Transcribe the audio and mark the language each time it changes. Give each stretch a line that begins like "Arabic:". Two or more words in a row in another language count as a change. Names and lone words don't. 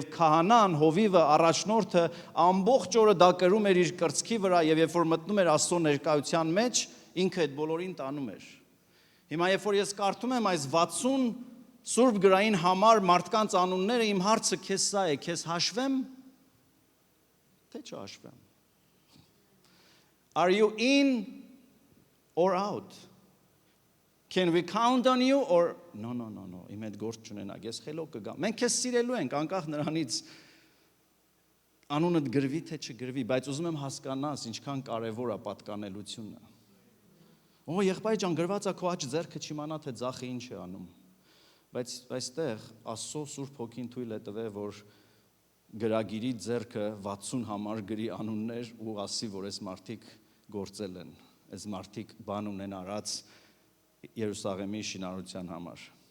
Armenian: քահանան, հովիվը, առաջնորդը ամբողջ օրը դա կրում էր իր կրծքի վրա եւ երբ որ մտնում էր Աստծո ներկայության մեջ, ինքը այդ բոլորին տանում էր։ Հիմա երբ որ ես կարդում եմ այս 60 Սուրբ գրային համար մարդկանց անունները, իմ հարցը քեզ սա է, քեզ հաշվեմ, թե չհաշվեմ։
English: Are you in or out? Can we count on you or no,
Armenian: իմ հետ գործ չունենակ, ես խելոք կգամ։ Մենք քեզ սիրելու ենք, անկախ նրանից անունդ գրվի թե չգրվի, բայց ուզում եմ հասկանաս ինչքան կարևոր է պատկանելությունը։ Եղբայր ջան, գրված է քո աջ ձեռքը չիմանա թե ձախը ինչ է անում։ Բայց այստեղ Աստծո Սուրբ Հոգին թույլ է տվել, որ գրագիրի ձեռքը 60 համար գրի անուններ ու ասի, որ այս մարդիկ գործել են, այս մարդիկ բան ունեն արած Երուսաղեմի շինարարության համար։